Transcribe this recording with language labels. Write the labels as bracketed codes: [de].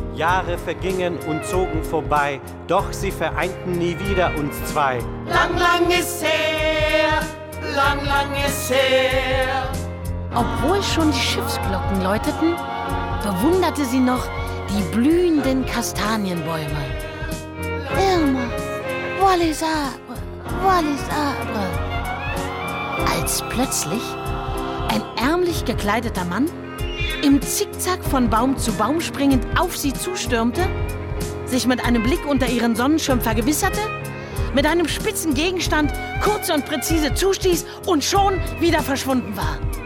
[de] Jahre vergingen und zogen vorbei, doch sie vereinten nie wieder uns zwei. Lang, lang ist her. Lang, lang ist her. Obwohl schon die Schiffsglocken läuteten, bewunderte sie noch die blühenden Kastanienbäume. [fr] Irma, voilà les arbres, voilà les arbres. [de] Als plötzlich ein ärmlich gekleideter Mann im Zickzack von Baum zu Baum springend auf sie zustürmte, sich mit einem Blick unter ihren Sonnenschirm vergewisserte, mit einem spitzen Gegenstand kurz und präzise zustieß und schon wieder verschwunden war.